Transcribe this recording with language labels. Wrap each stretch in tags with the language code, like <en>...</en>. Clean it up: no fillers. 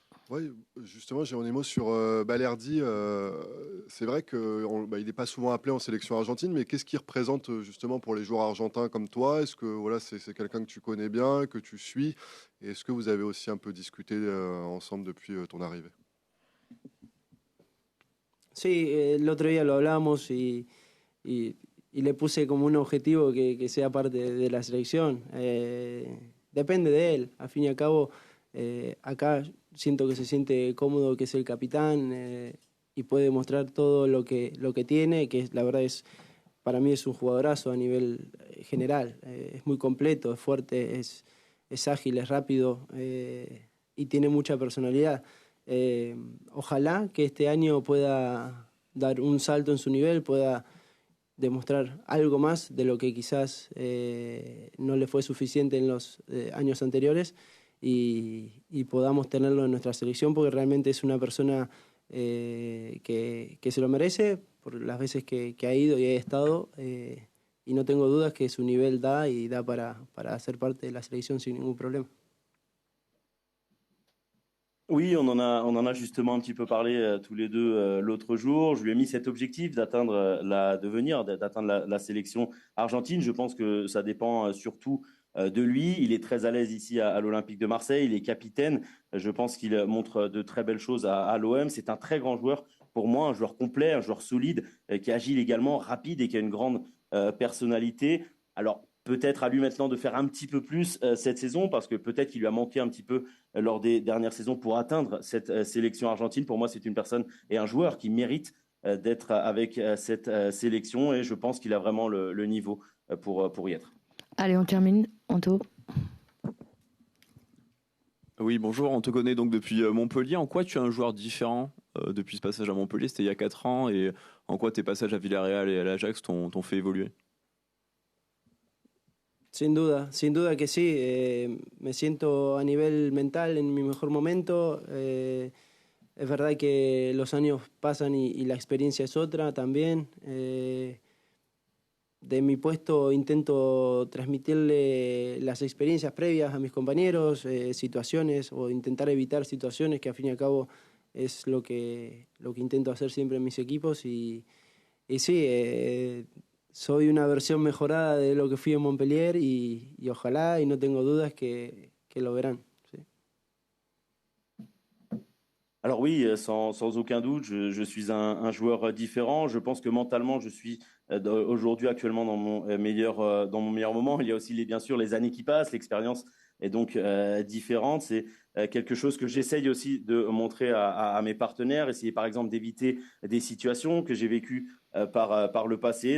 <fr>Oui, justement, j'ai un mot sur Balerdi. C'est vrai qu'il n'est pas souvent appelé en sélection argentine, mais qu'est-ce qu'il représente justement pour les joueurs argentins comme toi? Est-ce que voilà, c'est quelqu'un que tu connais bien, que tu suis? Et est-ce que vous avez aussi un peu discuté ensemble depuis ton arrivée?</fr> <es>Sí, el otro día lo hablamos y le puse como un objetivo que sea parte de la selección. Depende de él, al fin y al cabo, acá siento que se siente cómodo, que es el capitán y puede mostrar todo lo que tiene, que la verdad para mí es un jugadorazo a nivel general. Es muy completo, es fuerte, es ágil, es rápido y tiene mucha personalidad. Ojalá que este año pueda dar un salto en su nivel, pueda demostrar algo más de lo que quizás no le fue suficiente en los años anteriores y podamos tenerlo en nuestra selección, porque realmente es una persona que se lo merece por las veces que ha ido y ha estado y no tengo dudas que su nivel da y da para ser parte de la selección sin ningún problema.</es> <fr>Oui, on en a justement un petit peu parlé tous les deux l'autre jour. Je lui ai mis cet objectif d'atteindre la sélection argentine. Je pense que ça dépend surtout de lui. Il est très à l'aise ici à l'Olympique de Marseille. Il est capitaine. Je pense qu'il montre de très belles choses à l'OM. C'est un très grand joueur pour moi, un joueur complet, un joueur solide, qui est agile également, rapide et qui a une grande personnalité. Alors, peut-être à lui maintenant de faire un petit peu plus cette saison, parce que peut-être qu'il lui a manqué un petit peu lors des dernières saisons pour atteindre cette sélection argentine. Pour moi, c'est une personne et un joueur qui mérite d'être avec cette sélection, et je pense qu'il a vraiment le niveau pour y être. Allez, on termine. Anto. Oui, bonjour, on te connaît donc depuis Montpellier. En quoi tu es un joueur différent depuis ce passage à Montpellier? C'était il y a 4 ans, et en quoi tes passages à Villarreal et à l'Ajax t'ont fait évoluer?</fr> <es>Sin duda que sí. Me siento a nivel mental en mi mejor momento. Es verdad que los años pasan y la experiencia es otra también. De mi puesto intento transmitirle las experiencias previas a mis compañeros, situaciones, o intentar evitar situaciones, que al fin y al cabo es lo que intento hacer siempre en mis equipos. Y sí, soy una versión mejorada de lo que fui en Montpellier y ojalá, y no tengo dudas que lo verán. Sí.</es> <fr>Alors oui, sans aucun doute, je suis un joueur différent. Je pense que mentalement, je suis aujourd'hui actuellement dans mon meilleur moment. Il y a aussi bien sûr les années qui passent, l'expérience est donc différente. C'est quelque chose que j'essaye aussi de montrer à mes partenaires, essayer par exemple d'éviter des situations que j'ai vécues par le passé.</fr>